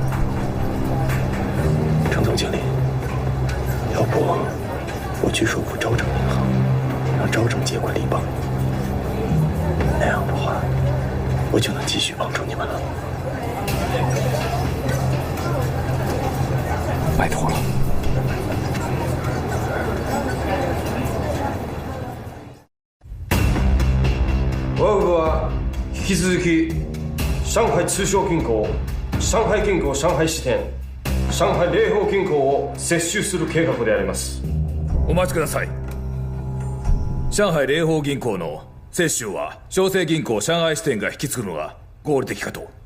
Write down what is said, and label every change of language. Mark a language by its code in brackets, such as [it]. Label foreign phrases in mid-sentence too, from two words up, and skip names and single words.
[zh] 程总经理，要不我去说服招正银行，让招正接管立邦，那样的话，我就能继续帮助你们了。拜托了。 [ja] 我部は引き続き上海通商銀行、上海銀行上海支店、上海霊宝銀行を接収する計画であります。お待ちください。上海霊宝銀行の接収は商成銀行上海支店が引き継ぐのが合理的かと。